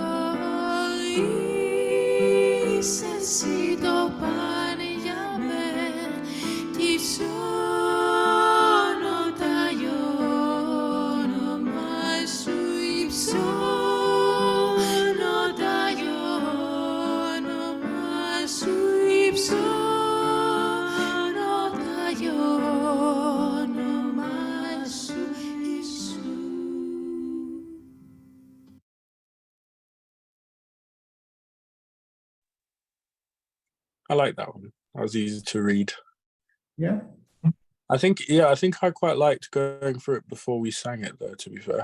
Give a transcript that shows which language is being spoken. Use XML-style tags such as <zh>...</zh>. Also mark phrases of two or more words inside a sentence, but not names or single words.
<el>Είσαι εσύ το παν για μένα κι υψώνω τα όνομά σου, υψώνω τα όνομά σου, υψώνω τα όνομά σου, Ιησού.</el> <en>I like that one. That was easy to read. Yeah. I think I quite liked going through it before we sang it, though, to be fair.</en>